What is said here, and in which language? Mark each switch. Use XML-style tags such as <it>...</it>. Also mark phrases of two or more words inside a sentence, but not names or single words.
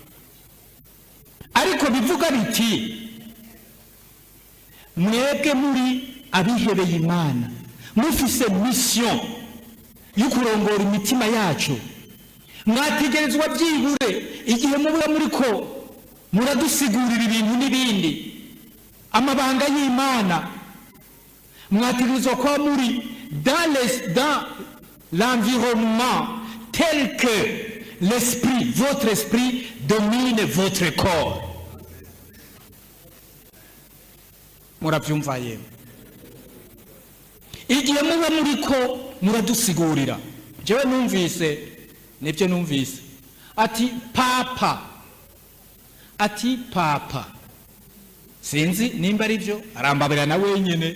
<rn>Ariko bivuga biti mwebwe muri abihebeye Imana mufise mission y'ukurongora imitima yacu, mwategerezwa byibure igihe muba muriko muradusigurira ibintu n'ibindi amabanga y'Imana, mwategerezwa kuba muri</rn> <fr>dans l'environnement tel que l'esprit, votre esprit domine votre corps.</fr> <rn>Murabyumva yewe? Igihe muba muriko muradusigurira, jewe numvise nibyo numvise ati papa sinzi nimba ari byo arambabarira na wenyine.</rn>